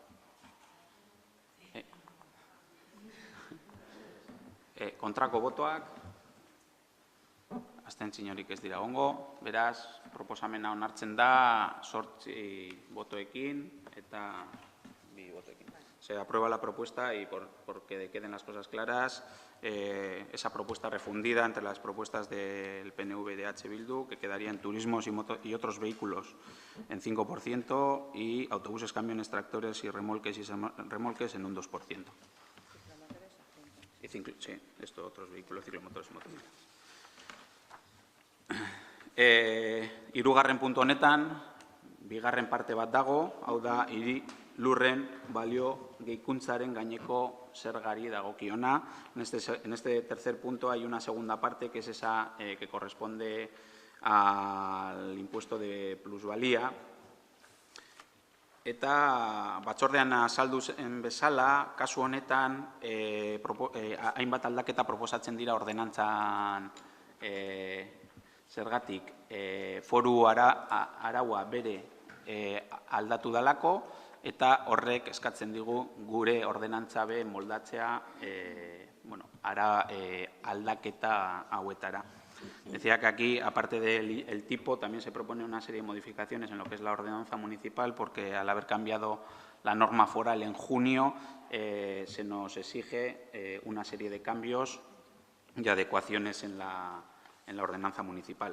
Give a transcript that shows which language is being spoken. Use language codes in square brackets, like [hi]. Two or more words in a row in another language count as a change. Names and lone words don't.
[eu] Kontrako botoak. Abstentziorik ez dira egongo. Beraz, proposamena onartzen da 8 botoekin eta 2 botoekin. [es] Se aprueba la propuesta y, porque queden las cosas claras, esa propuesta refundida entre las propuestas del PNV y de H. Bildu, que quedaría en turismos y otros vehículos en 5% y autobuses, camiones, tractores y remolques en un 2%. Sí, esto, otros vehículos, ciclomotores y motocicletas. [eu] Hirugarren puntu honetan, bigarren parte bat dago, hau da, lurren balio gehikuntzaren gaineko zergari dagokiona. [es] En este tercer punto hay una segunda parte, que es esa que corresponde al impuesto de plusvalía. [eu] Eta batzordean azaldu zen bezala, kasu honetan hainbat aldaketa proposatzen dira ordenantzan zergatik foru araua bere aldatu dalako eta horrek eskatzen digu gure ordenantza be moldatzea aldaketa hauetara. [es] Decía que aquí, aparte del tipo, también se propone una serie de modificaciones en lo que es la ordenanza municipal, porque al haber cambiado la norma foral en junio, se nos exige una serie de cambios y adecuaciones en la ordenanza municipal.